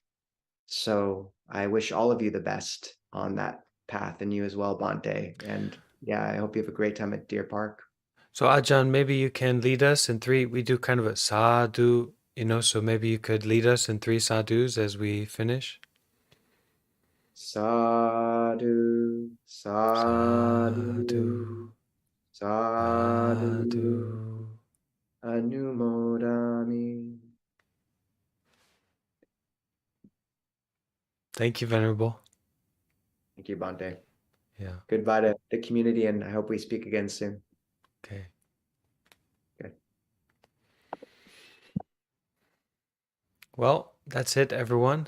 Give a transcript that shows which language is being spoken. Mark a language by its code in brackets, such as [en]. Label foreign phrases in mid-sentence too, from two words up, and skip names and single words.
[en] So I wish all of you the best on that path, and you as well, Bante. And yeah, I hope you have a great time at Deer Park. So Ajahn, maybe you can lead us in three. We do kind of a sadhu, so maybe you could lead us in three sadhus as we finish. [pi] Sadhu, Sadhu, sadhu, sadhu, sadhu. anumodami. [en] Thank you, Venerable. Thank you, Bante. Yeah. Goodbye to the community, and I hope we speak again soon. Okay. Good. Well, that's it, everyone.